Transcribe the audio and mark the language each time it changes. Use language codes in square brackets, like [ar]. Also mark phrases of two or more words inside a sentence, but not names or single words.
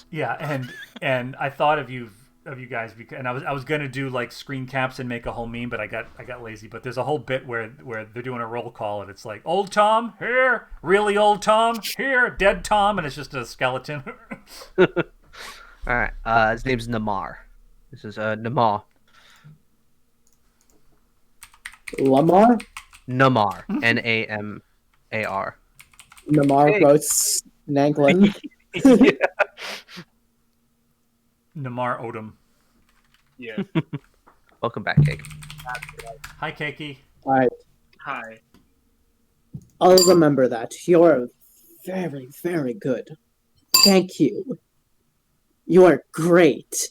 [en] Yeah, and I thought of you guys because, and I was gonna do like screen caps and make a whole meme, but I got lazy. But there's a whole bit where they're doing a roll call and it's like old Tom here, really old Tom here, dead Tom, and it's just a skeleton. All right. His name's Namar. This is Namar. Lamar? Namar. Namar. Namar Hey. roasts Nanklin. Yeah. Namar Odom. Yeah. Welcome back, Cake. Hi, Keiki. Alright, Hi. I'll remember that. You're very, very good. Thank you. You are great.